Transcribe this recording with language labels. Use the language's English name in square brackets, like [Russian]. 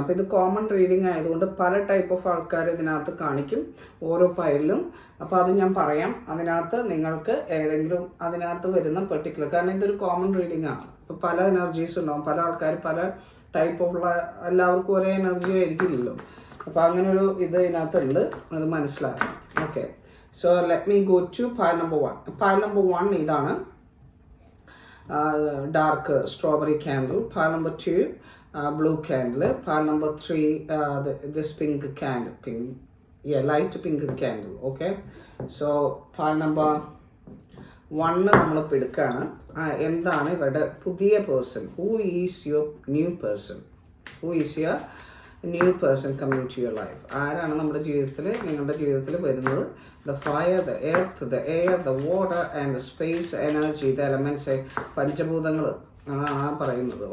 [Malayalam] അപ്പോൾ ഇത് common reading ആയതുകൊണ്ട് പല ടൈപ്പ് ഓഫ് ആൾക്കാർ ഇതിനകത്ത് കാണിക്കും ഓരോ പൈലിലും. അപ്പോൾ അത് ഞാൻ പറയാം. അതിനകത്ത് നിങ്ങൾക്ക് ഏതെങ്കിലും അതിനകത്ത് വരുന്ന പെർട്ടിക്കുലർ, കാരണം ഇതൊരു കോമൺ റീഡിംഗ് ആണ്. ഇപ്പോൾ പല എനർജീസ് ഉണ്ടാവും, പല ആൾക്കാർ പല ടൈപ്പ് ഓഫ് എല്ലാവർക്കും ഒരേ എനർജി ആയിരിക്കില്ലല്ലോ. അപ്പോൾ അങ്ങനൊരു ഇത് ഇതിനകത്തുണ്ട്, അത് മനസ്സിലാക്കണം. [English] Okay, so let me go to pile number 1. Pile number 1 idana dark strawberry candle. Pile number 2 blue candle. Pile number 3 this pink candle, light pink candle. Okay, so [Malayalam] pile number 1 നമ്മൾ എടുക്കാണ്. എന്താണ് ഇവരുടെ പുതിയ person? [English] Who is your new person? Who is your new person coming to your life? [Malayalam] ആരാണ് നമ്മുടെ ജീവിതത്തിൽ, നിങ്ങളുടെ ജീവിതത്തിൽ വരുന്നത്? [English] the fire, the earth, the air, the water and the space, energy, the elements, [Malayalam] പഞ്ചഭൂതങ്ങൾ ആണ് പറയുന്നത്.